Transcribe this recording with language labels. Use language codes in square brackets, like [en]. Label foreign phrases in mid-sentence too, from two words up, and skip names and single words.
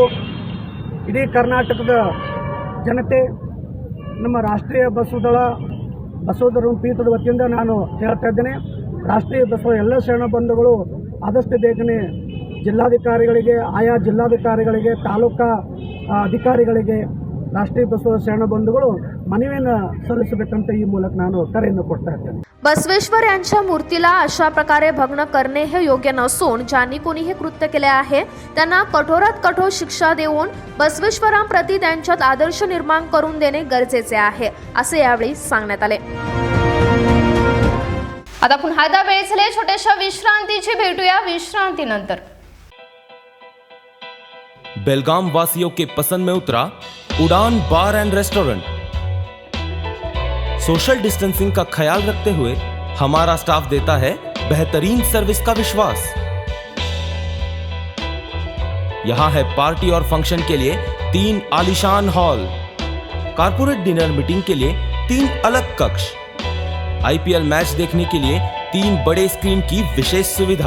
[kn] ಇಡೀ ಕರ್ನಾಟಕದ ಜನತೆ, ನಮ್ಮ ರಾಷ್ಟ್ರೀಯ ಬಸವದಳ ಪೀಠದ ವತಿಯಿಂದ ನಾನು ಹೇಳ್ತಾ ಇದ್ದೇನೆ, ರಾಷ್ಟ್ರೀಯ ಬಸವ ಎಲ್ಲ ಶರಣ ಬಂಧುಗಳು ಆದಷ್ಟು ಬೇಗನೆ ಜಿಲ್ಲಾಧಿಕಾರಿಗಳಿಗೆ, ಆಯಾ ಜಿಲ್ಲಾಧಿಕಾರಿಗಳಿಗೆ, ತಾಲೂಕಾ ಅಧಿಕಾರಿಗಳಿಗೆ ರಾಷ್ಟ್ರೀಯ ಬಸವ ಶರಣ ಬಂಧುಗಳು ಮನವಿಯನ್ನು ಸಲ್ಲಿಸಬೇಕಂತ ಈ ಮೂಲಕ ನಾನು ಕರೆಯನ್ನು ಕೊಡ್ತಾ ಇದ್ದೇನೆ. [mr] बसवेश्वर यांच्या मूर्तीला अशा प्रकारे भग्न करणे हे योग्य नसून ज्यांनी कोणी हे कृत्य केले आहे त्यांना कठोरात कठोर शिक्षा देऊन बसवेश्वरांप्रती त्यांच्यात आदर्श निर्माण करून देणे गरजेचे आहे असे यावेळी सांगण्यात आले. आता पुन्हा एकदा वेळ झाली छोट्याशा विश्रांतीची. भेटूया विश्रांतीनंतर. [hi] बेलगाम वासियों के पसंद में उतरा उड़ान बार एंड रेस्टोरेंट. [en] social distancing [hi] का ख्याल रखते हुए हमारा स्टाफ देता है बेहतरीन सर्विस का विश्वास. यहाँ है पार्टी और फंक्शन के लिए 3 आलीशान हॉल, [en] corporate dinner meeting [hi] के लिए 3 अलग कक्ष, IPL मैच देखने के लिए 3 बड़े स्क्रीन की विशेष सुविधा.